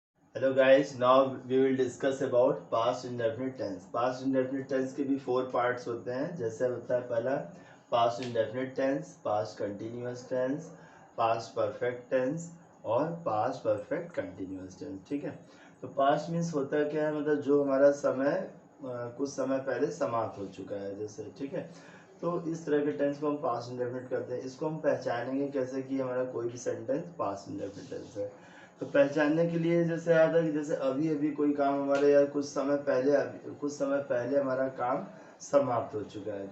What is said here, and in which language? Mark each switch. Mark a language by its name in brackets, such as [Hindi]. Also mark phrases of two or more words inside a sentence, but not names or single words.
[English] Hello guys, now we will discuss about past indefinite tense. Past indefinite tense [Hindi] के भी 4 parts होते हैं. जैसे होता है पहला [English] past indefinite tense, past continuous tense, past perfect tense और past perfect continuous tense. [Hindi] ठीक है. तो [English] past means [Hindi] होता है क्या है, मतलब जो हमारा समय कुछ समय पहले समाप्त हो चुका है, जैसे. ठीक है. तो इस तरह के टेंस को हम [English] past indefinite [Hindi] करते हैं. इसको हम पहचानेंगे कैसे कि हमारा कोई भी [English] sentence past indefinite tense [Hindi] है. तो पहचानने के लिए जैसे आता है कि जैसे अभी अभी कोई काम हमारे या कुछ समय पहले हमारा काम समाप्त हो चुका है.